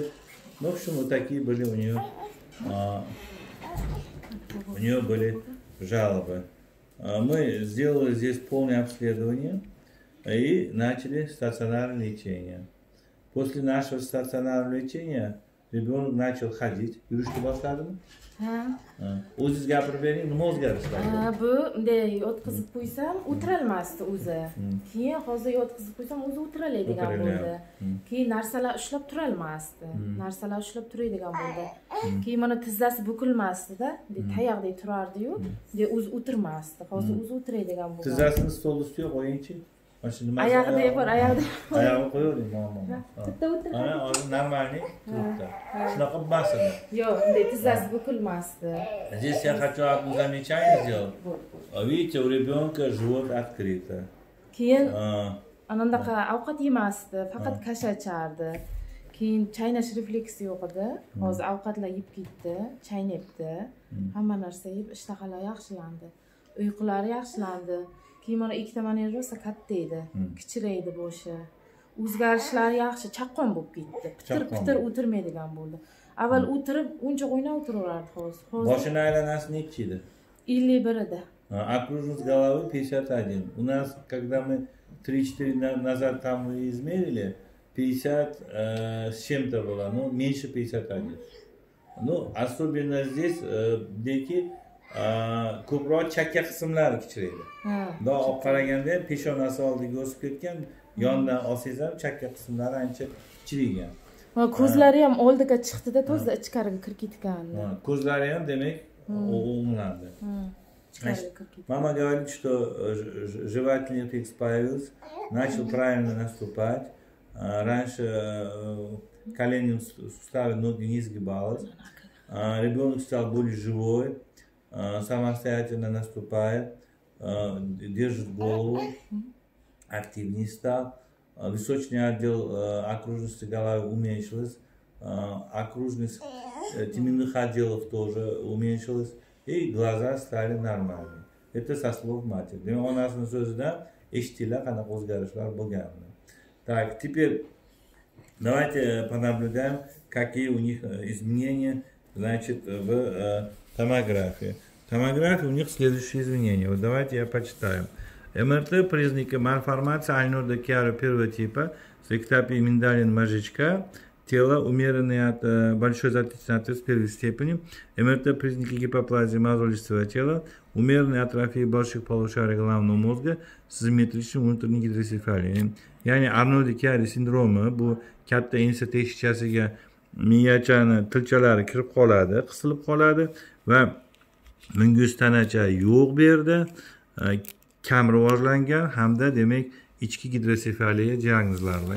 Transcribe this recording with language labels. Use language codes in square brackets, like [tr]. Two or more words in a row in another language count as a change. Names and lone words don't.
[ru] Ну, в общем, вот такие были у нее были жалобы. Мы сделали здесь полное обследование и начали стационарное лечение. После нашего стационарного лечения ребенок начал ходить. [uz] Yurishni boshladimi? O'zingiz gapirib bering, nima o'zgarishlar? Bu bunday yotqizib qo'ysam o'tirolmasdi o'zi. Keyin hozir yotqizib qo'ysam o'zi o'tiroladigan bo'ldi. Keyin narsalar ushlab turolmasdi. Narsalar ushlab turadigan bo'ldi. Keyin mana tizzasi bukilmasdi-da, tayoqdek turardi-yu, o'zi o'tirmasdi. Hozir o'zi o'tiradigan bo'ldi. Tizzasini stol ustiga qo'ying-chi. Oyog'ida bor, oyog'ida. Oyog'ini qo'yavering, muammo. Bitta o'tirib. Hozir normalniy turibdi. Shunaqa bo'lmasdi. Yo'q, bunday tizzasi bukilmasdi. [ru] Здесь я хочу одно замечание сделать. Видите, у ребенка живот открыто. [uz] Keyin anandaqa ovqat yemasdi, faqat kasha ichardi. Keyin chaynash refleksi yo'q edi. Hozir ovqatlar yeb ketdi, chaynabdi. Hamma narsa yeb, ishtahalar yaxshilandi. Uyqulari yaxshilandi. Keyin mana ikkita manera rosa katta edi, kichraydi boshi. O'zgarishlari yaxshi, chaqqon bo'lib ketdi. Pitir-pitir o'tirmaydigan bo'ldi. Avval o'tirib, uncha o'ynab o'tiraverardi hozir. Boshini aylanasi nechi edi? 51 edi. [ru] Окружность головы 51. У нас, когда мы 3-4 назад там мы измерили, 50 с чем-то было, ну, меньше 51. Ну, особенно здесь, дети, [uz] ko'proq chakka qismlari kichraydi. Xudo olib qaraganda ham peshonasi oldiga o'sib ketgan, yondan olsangiz ham chakka qismlari ancha kichrigan. Ko'zlari ham oldiga chiqdi-da, to'g'ri ichkariga kirib ketgan. Ko'zlari ham demak o'nglandi. [ru] Мама говорит, что жевательный рефлекс появился, начал правильно наступать. Раньше коленем суставы ноги не сгибалось. Ребенок стал более живой. Самостоятельно наступает, держит голову, активнее стал. Височный отдел окружности головы уменьшилась, окружность теменных отделов тоже уменьшилась, и глаза стали нормальными. Это со слов матери. У нас на [uz] so'zidan eshitdilar qanaqa o'zgarishlar bo'lganini. [ru] Так, теперь давайте понаблюдаем, какие у них изменения, значит, в томографии. Томография у них следующие изменения. Вот давайте я почитаю. МРТ признаки малформации Арнольда Киари первого типа с эктопией миндалин мозжечка, тело умеренное от большой затычной артерии первой степени, МРТ признаки гипоплазии мозолистого тела, умеренной атрофии больших полушарий головного мозга с симметричной внутренней гидроцефалией. [uz] Yani Arnoldi Kиари sindromi bu katta ensa teshikchasiga miyachani tilchalari kirib qoladi, qisilib qoladi va munguz tanacha yo'q bu yerda, kam rivojlangan hamda demak ichki gidrosefaliya diagnozlari bor.